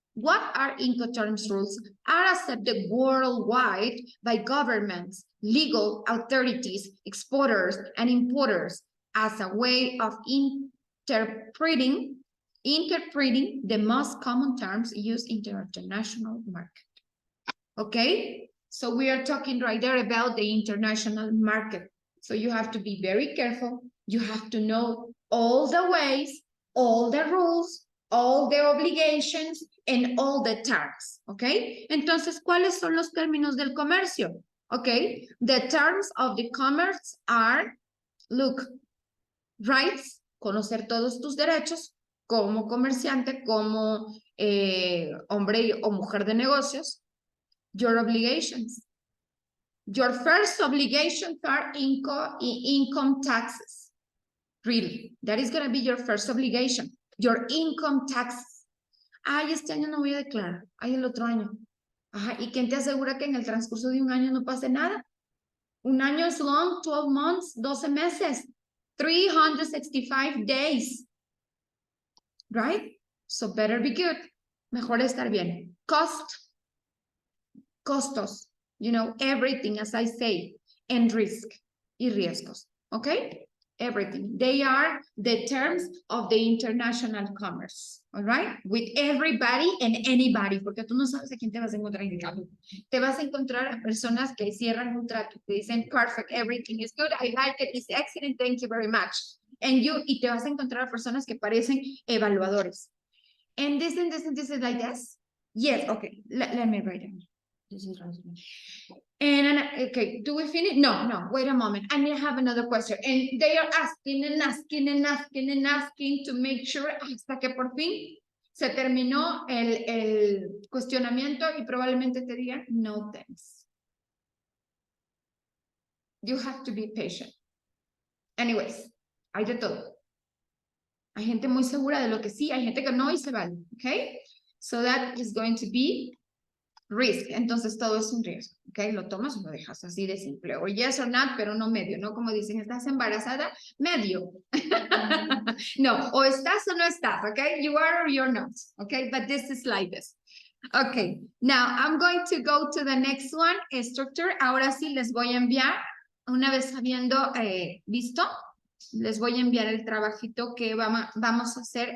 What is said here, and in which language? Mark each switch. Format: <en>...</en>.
<en>What are Incoterms rules? Are accepted worldwide by governments, legal authorities, exporters, and importers as a way of interpreting the most common terms used in the international market. Okay? So we are talking right there about the international market. So you have to be very careful. You have to know all the ways, all the rules, all the obligations, and all the terms. Okay?</en> <es>Entonces, ¿cuáles son los términos del comercio?</es> <en>Okay? The terms of the commerce are, look, rights,</en> <es>conocer todos tus derechos como comerciante, como hombre o mujer de negocios.</es> <en>Your obligations. Your first obligations are income taxes. Really, that is going to be your first obligation. Your income taxes.</en> <es>Ay, este año no voy a declarar. Ay, el otro año. Ajá, ¿y quién te asegura que en el transcurso de un año no pase nada? Un año es</es> <en>long, 12 months,</en> <es>12 meses,</es> <en>365 days. Right? So better be good.</en> <es>Mejor estar bien.</es> <en>Costos, you know, everything, as I say, and risk,</en> <es>y riesgos,</es> <en>okay? Everything. They are the terms of the international commerce, all right? With everybody and anybody,</en> <es>porque tú no sabes a quién te vas a encontrar en el camino. Te vas a encontrar a personas que cierran un trato, que dicen,</es> <en>perfect, everything is good, I like it, it's excellent, thank you very much.</en> <es>Y te vas a encontrar a personas que parecen evaluadores.</es> <en>And this is like this? Yes, okay, let me write it. This is and okay, do we finish? No, wait a moment. I need to have another question. And they are asking and asking and asking and asking to make sure</en> <es>hasta que por fin Se terminó el cuestionamiento y probablemente te digan, no thanks.</es> <en>You have to be patient. Anyways,</en> <es>hay de todo. Hay gente muy segura de lo que sí, hay gente que no y se vale, ¿ok?</es> <en>So that is going to be risk.</en> <es>Entonces todo es un riesgo, ¿ok? Lo tomas o lo dejas, así de simple. O</es> <en>yes or not,</en> <es>pero no medio, ¿no? Como dicen, ¿estás embarazada? Medio. No, o estás o no estás, ¿ok?</es> <en>You are or you're not, ¿ok? But this is like this. Okay, now I'm going to go to the next one, structure.</en> <es>Ahora sí les voy a enviar, una vez habiendo visto, les voy a enviar el trabajito que vamos a hacer.</es>